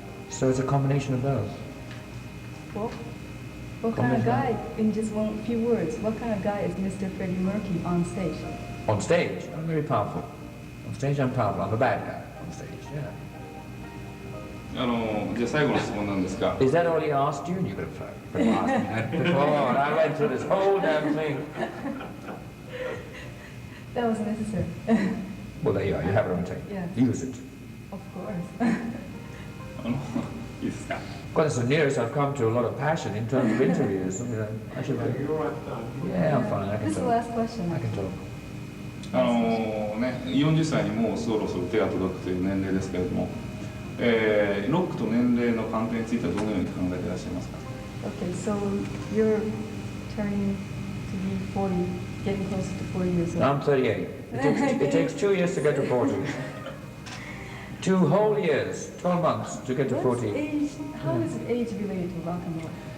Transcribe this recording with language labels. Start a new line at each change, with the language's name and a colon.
English: So it's a combination of both. Well, what kind of guy, in just few words, what kind of guy is Mr. Freddie Mercury on stage? On stage, I'm very powerful. On stage, I'm powerful. I'm a bad guy on stage, yeah.
Japanese: じゃあ最後の質問なんですが、
English: Is that all he asked you? You could have asked me that before. I went through this whole damn thing. That was necessary. Well, there you are. You have it on tape. Yeah. Use it. Of course.
Japanese: いいですか。
English: Well, that's the nearest I've come to a lot of passion in terms of interviews. I should. Yeah, I'm fine. I can This is the talk. last question. I can talk.
Japanese: 40歳にもうそろそろ手が届くという年齢ですけれども、ロックと年齢の関係についてはどのように考えていらっしゃいますか。
English: Okay, so you're turning to be 40, getting closer to 40 years old. I'm 38. It takes 2 years to get to 40. 2 whole years, 12 months to get to 40. Age, how is age related to rock and roll?